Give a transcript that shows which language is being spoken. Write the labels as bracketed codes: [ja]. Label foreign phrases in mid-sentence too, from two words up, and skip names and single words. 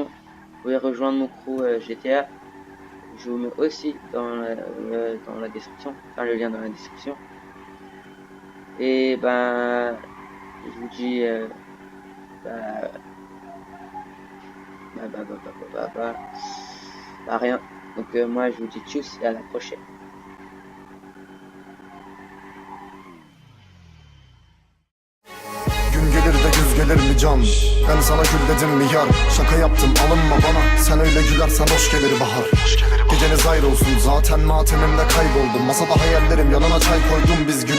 [fr] Vous pouvez rejoindre mon crew GTA, je vous mets aussi dans la description, enfin le lien dans la description. Et ben, je vous dis rien. Donc moi je vous dis tchuss et à la prochaine. [tr] Gün gelir de güz gelir mi can? Ben sana gül dedim mi yar? Şaka yaptım alınma bana. Sen öyle gülersen hoş gelir bahar. Geceniz ayrı olsun zaten matemimde kayboldum. Masada hayallerim yanına çay koydum biz güne